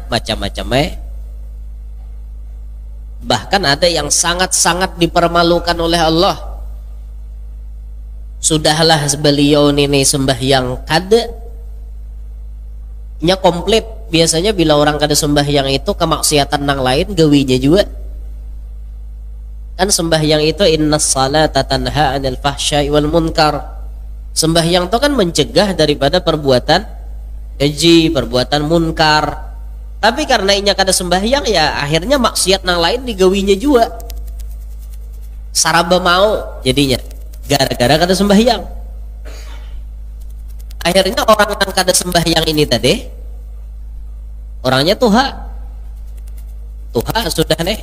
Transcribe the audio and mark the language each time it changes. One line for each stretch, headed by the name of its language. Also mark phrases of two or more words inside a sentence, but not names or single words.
Banjar: Macam-macam Bahkan ada yang sangat-sangat dipermalukan oleh Allah. Sudahlah beliau ini sembahyang kada nya komplit. Biasanya bila orang kada sembahyang itu kemaksiatan nang lain gawinya juga. Kan sembahyang itu
Arabic: إن الصلاة تنهى عن الفحشاء والمنكر.
Banjar: Sembahyang itu kan mencegah daripada perbuatan keji, perbuatan munkar. Tapi karena inya kada sembahyang, ya akhirnya maksiat nang lain digawinya juga. Saraba mau jadinya gara-gara kada sembahyang. Akhirnya orang yang kada sembahyang ini tadi orangnya tuha sudah nih.